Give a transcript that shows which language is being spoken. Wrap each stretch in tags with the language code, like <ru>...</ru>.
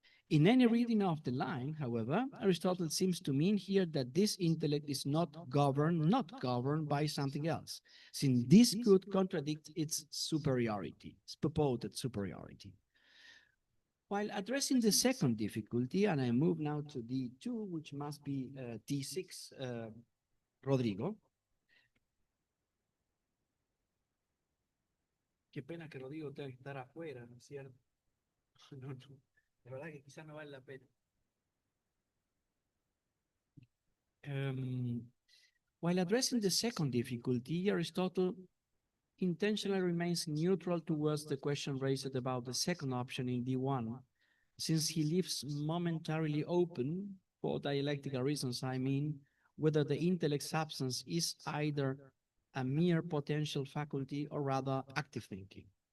<en>In any reading of the line, however, Aristotle seems to mean here that this intellect is not governed by something else, since this could contradict its superiority, its purported superiority. While addressing the second difficulty, and I move now to D2, which must be T6, Rodrigo.</en> <es>Qué pena que Rodrigo tenga que estar afuera, ¿no es cierto? No, no. La verdad que quizás no vale la pena.</es> <en>While addressing the second difficulty, Aristotle intentionally remains neutral towards the question raised about the second option in D1, since he leaves momentarily open, for dialectical reasons I mean, whether the intellect substance is either a mere potential faculty or rather active thinking.</en>